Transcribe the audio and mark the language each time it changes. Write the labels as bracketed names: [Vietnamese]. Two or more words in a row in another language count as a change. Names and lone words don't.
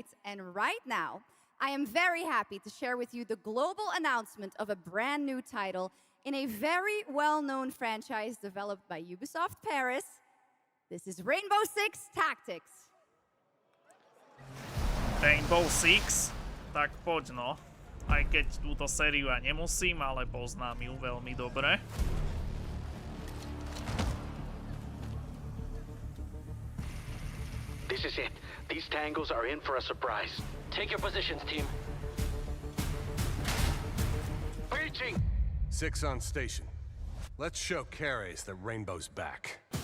[English] And right now, I am very happy to share with you the global announcement of a brand new title in a very well-known franchise developed by Ubisoft Paris. This is Rainbow Six Tactics. Rainbow Six? [Slovak] Tak poď no. Aj keď túto sériu ja nemusím, ale poznám ju veľmi dobre. [English] This is it. These tangos are in for a surprise. Take your positions, team. Breaching! 6 on station. Let's show Carries that Rainbow's back.